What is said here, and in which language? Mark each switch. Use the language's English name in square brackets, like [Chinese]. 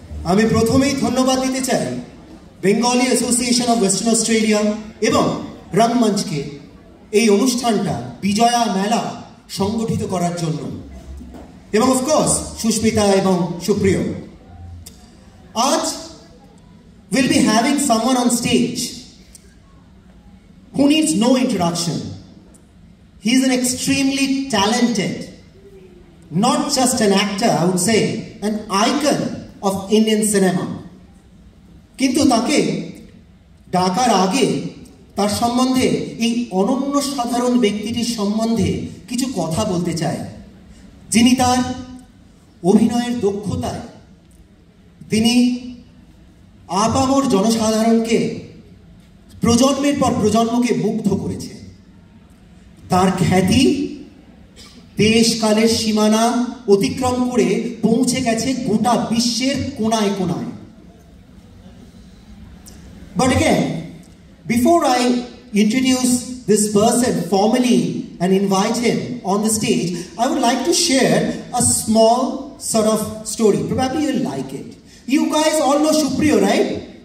[Bangla] আমি প্রথমেই ধন্যবাদ দিতে চাই Bengali association of western Australia এবং রঙ্গমঞ্চকে এই অনুষ্ঠানটা বিজয়া মেলা সংগঠিত করার জন্য, এবং অফকোর্স সুস্মিতা এবং সুপ্রিয়। আজ [English] we'll be having someone on stage who needs no introduction. He is an extremely talented, not just an actor, I would say, an icon of Indian cinema. [Bangla] কিন্তু তাকে ডাকার আগে তার সম্বন্ধে, এই অনন্য সাধারণ ব্যক্তিটির সম্বন্ধে কিছু কথা বলতে চাই, যিনি তার অভিনয়ের দক্ষতায় তিনি আপামর জনসাধারণকে প্রজন্মের পর প্রজন্মকে মুগ্ধ করেছে। তার খ্যাতি দেশকালের সীমানা অতিক্রম করে পৌঁছে গেছে গোটা বিশ্বের কোনায় কোনায়। [English] But again, before I introduce this person formally and invite him on the stage, I would like to share a small sort of story. Probably you'll like it. You guys all know Supriyo, right?